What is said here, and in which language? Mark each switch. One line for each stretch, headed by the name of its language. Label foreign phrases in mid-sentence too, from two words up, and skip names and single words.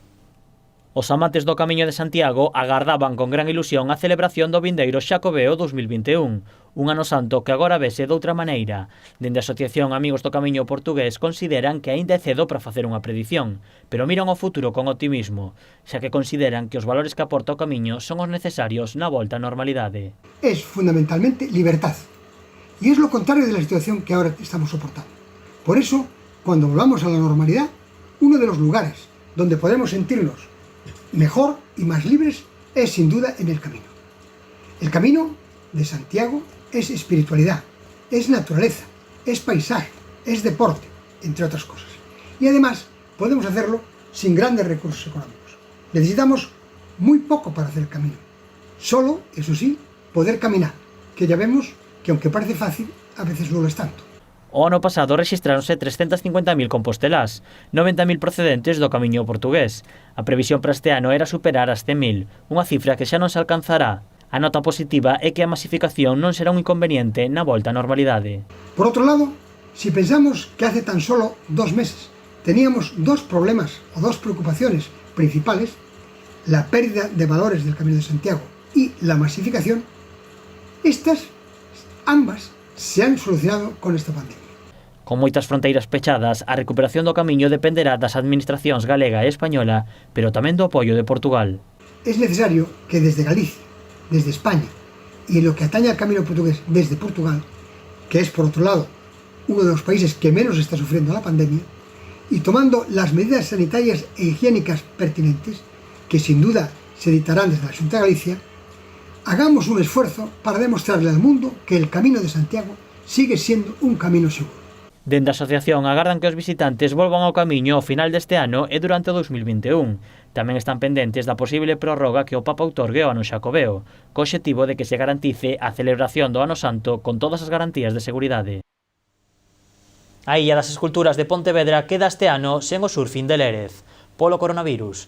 Galician: Os amantes do Camiño de Santiago agardaban con gran ilusión a celebración do vindeiro Xacobeo 2021, un ano santo que agora vese doutra maneira. Dende a Asociación Amigos do Camiño Portugués consideran que aínda é cedo para facer unha predición, pero miran ao futuro con optimismo, xa que consideran que os valores que aporta o camiño son os necesarios na volta á normalidade.
Spanish: Es fundamentalmente libertad, y es lo contrario de la situación que ahora estamos soportando. Por eso, cuando volvamos a la normalidad, uno de los lugares donde podremos sentirnos mejor y más libres es sin duda en el camino. El camino de Santiago es espiritualidad, es naturaleza, es paisaje, es deporte, entre otras cosas. Y además podemos hacerlo sin grandes recursos económicos. Necesitamos muy poco para hacer el camino. Solo, eso sí, poder caminar, que ya vemos que aunque parece fácil, a veces no lo es tanto.
Galician: O ano pasado rexistráronse 350.000 compostelás, 90.000 procedentes do Camiño Portugués. A previsión para este ano era superar as 100.000, unha cifra que xa non se alcanzará. A nota positiva é que a masificación non será un inconveniente na volta á normalidade. Por outro lado,
Spanish: si pensamos que hace tan solo 2 meses teníamos dos problemas o dos preocupaciones principales, la pérdida de valores del Camino de Santiago y la masificación, estas ambas se han solucionado con esta pandemia.
Galician: Con moitas fronteiras pechadas, a recuperación do camiño dependerá das administracións galega e española, pero tamén do apoio de Portugal.
Spanish: Es necesario que desde Galicia, desde España, y en lo que atañe al camino portugués desde Portugal, que es por otro lado uno de los países que menos está sufriendo la pandemia, y tomando las medidas sanitarias e higiénicas pertinentes, que sin duda se dictarán desde la Xunta de Galicia, hagamos un esfuerzo para demostrarle al mundo que el Camino de Santiago sigue siendo un camino seguro.
Galician: Dende a asociación agardan que os visitantes volvan ao camiño ao final deste ano e durante o 2021. Tamén están pendentes da posible prórroga que o Papa outorgue ao ano Xacobeo, co obxectivo de que se garantice a celebración do Ano Santo con todas as garantías de seguridade. A Illa das Esculturas de Pontevedra queda este ano sen o surfing de Lérez, polo coronavirus.